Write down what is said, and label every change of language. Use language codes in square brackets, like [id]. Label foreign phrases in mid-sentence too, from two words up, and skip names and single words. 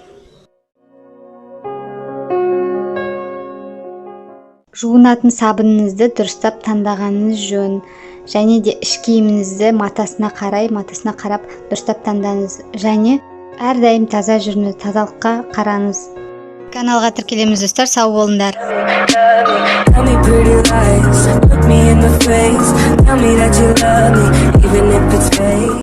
[kk] Жуынатын сабыныңызды дұрыстап таңдағаныңыз жөн, және де іш киіміңізді матасына қарап дұрыстап таңдаңыз, және әрдайым таза жүріңіз, тазалыққа қараңыз. Каналға тіркелеміз достар, сау болыңдар. [en] Tell me pretty lies, look me in the face, tell me that you love me, even if it's fake.